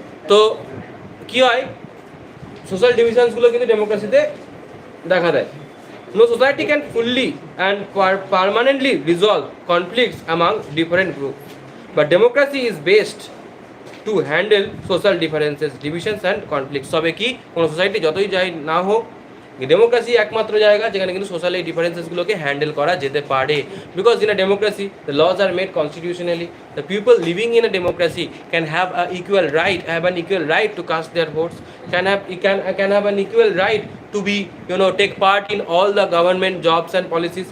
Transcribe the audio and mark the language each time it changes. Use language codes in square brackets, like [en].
[bn] তো কি হয়, সোশ্যাল ডিভিশনসগুলো কিন্তু ডেমোক্রেসিতে দেখা দেয়। [en] No society can fully and permanently resolve conflicts among different groups, but democracy is based to handle social differences, divisions and conflicts. [bn] তবে কি কোনো সোসাইটি যতই যাই না হোক, ডেমোক্রেসি একমাত্র জায়গা যেখানে কিন্তু সোশ্যাল এই ডিফারেন্সেসগুলোকে হ্যান্ডেল করা যেতে পারে। [en] Because in a democracy the laws are made constitutionally, the people living in a democracy can have a equal right, have an equal right to cast their votes, can have an equal right to be, take part in all the government jobs and policies.